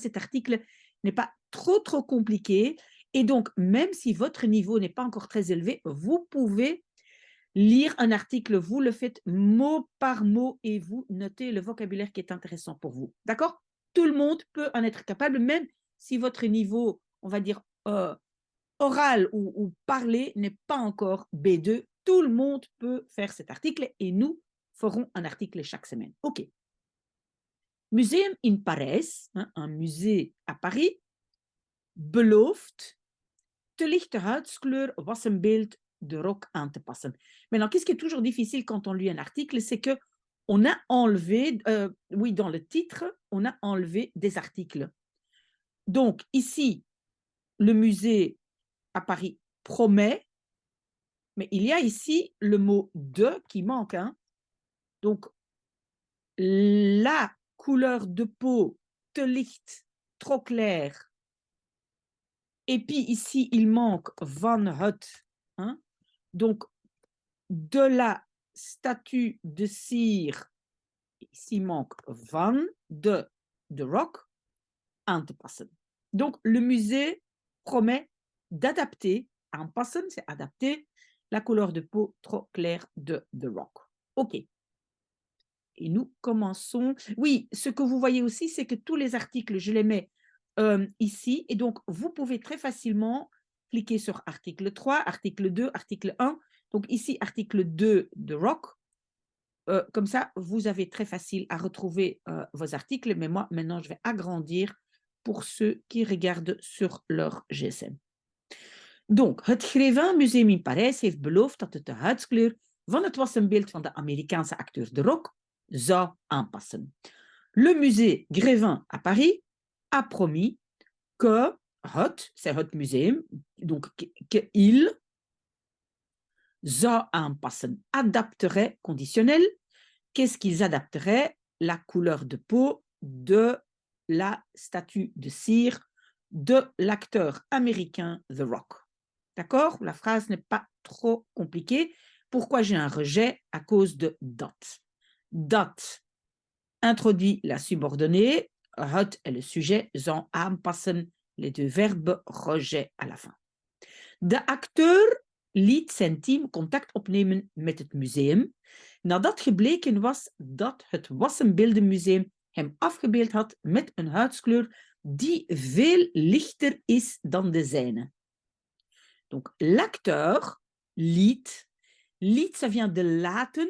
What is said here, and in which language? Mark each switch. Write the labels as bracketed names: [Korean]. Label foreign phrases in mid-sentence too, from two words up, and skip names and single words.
[French] Cet article n'est pas trop compliqué. Et donc, même si votre niveau n'est pas encore très élevé, vous pouvez lire un article, vous le faites mot par mot et vous notez le vocabulaire qui est intéressant pour vous. D'accord? Tout le monde peut en être capable, même si votre niveau, on va dire, oral ou parler n'est pas encore B2. Tout le monde peut faire cet article et nous ferons un article chaque semaine. [Dutch] OK. Museum in Parijs, [French] hein, un musée à Paris, [Dutch] belooft te lichte huidskleur was een beeld de rok aan te passen. [French] Maintenant, qu'est-ce qui est toujours difficile quand on lit un article, c'est que on a enlevé, oui, dans le titre, on a enlevé des articles. Donc, ici, le musée à Paris promet, mais il y a ici le mot de qui manque. Hein. Donc, la couleur de peau, [Dutch] te licht, [French] trop clair. Et puis ici, il manque [Dutch] van het. [French] Hein. Donc, de la statue de cire, ici il manque van, de rock, [Dutch] aan te passen. [French] Donc, le musée promet d'adapter, aanpassen, c'est adapter, la couleur de peau trop claire de The Rock. OK. Et nous commençons. Oui, ce que vous voyez aussi, c'est que tous les articles, je les mets ici. Et donc, vous pouvez très facilement cliquer sur article 3, article 2, article 1. Donc, ici, article 2 de Rock. Comme ça, vous avez très facile à retrouver vos articles. Mais moi, maintenant, je vais agrandir pour ceux qui regardent sur leur GSM. Donc, [Dutch] het Grévin Museum in Parijs heeft beloofd dat het de huidskleur van het wassenbeeld van de Amerikaanse acteur De Rock zou aanpassen. [French] Le musée Grévin à Paris a promis que c'est [Dutch] het museum, [French] donc qu'il [Dutch] zou aanpassen, [French] adapterait, conditionnel. Qu'est-ce qu'ils adapteraient? La couleur de peau de la statue de cire de l'acteur américain The Rock. D'accord? La phrase n'est pas trop compliquée. Pourquoi j'ai un rejet? À cause de dat. Dat introduit la subordonnée. Het est le sujet. [Dutch] Zou aanpassen, [French] les deux verbes, rejet à la fin. [Dutch] De acteur liet zijn team contact opnemen met het museum nadat gebleken was dat het Wassenbeeldenmuseum hem afgebeeld had met een huidskleur die veel lichter is dan de zijne. [French] Donc, l'acteur, [Dutch] liet, liet, [French] ça vient de laten.